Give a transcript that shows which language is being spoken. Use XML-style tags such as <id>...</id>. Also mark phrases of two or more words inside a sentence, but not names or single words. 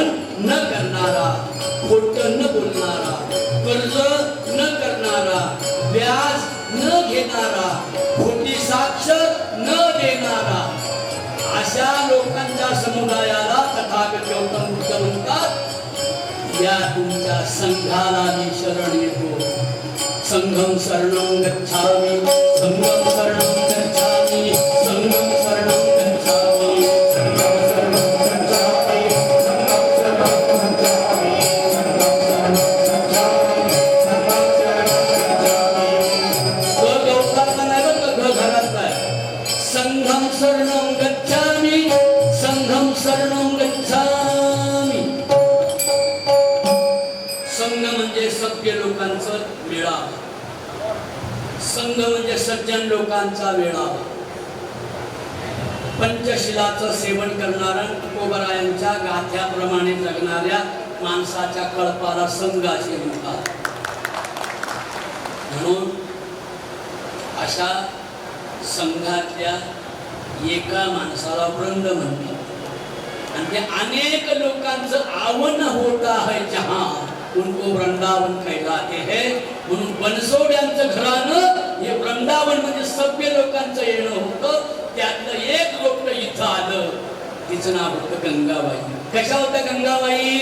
<mr>न करणारा खोटं न बोलणारा कर्ज न करणारा व्याज न घेणारा खोटी साक्ष न देणारा अशा लोकांच्या समुदायाला तथागत गौतम बुद्ध म्हणतात या तुमच्या संघाला मी शरण येतो</mr> <pi>संघम शरणं गच्छामि संघम शरणं गच्छामि संघम शरणं गच्छामि संघम शरणं गच्छामि संघम शरणं गच्छामि संघम शरणं गच्छामि संघम शरणं गच्छामि</pi> <mr>संघ म्हणजे सभ्य लोकांचा मेळा संघ म्हणजे सज्जन लोकांचा मेळा पंचशिलाचं सेवन करणाऱ्या तुकोबरायांच्या गाथ्याप्रमाणे जगणाऱ्या माणसाच्या कळपाला संघ असे म्हणतात. म्हणून अशा संघातल्या एका माणसाला वृंद म्हणतात आणि ते अनेक लोकांचं आवन</mr> <hi>होता है जहां उनको वृंदावन कहलाते हैं.</hi> <mr>म्हणून बनसोड्यांचं घरानं हे वृंदावन म्हणजे सभ्य लोकांचं येणं होतं. त्यातलं एक गोष्ट इथं आलं, तिचं नाव होतं गंगाबाई. कशा होत्या गंगाबाई?</mr>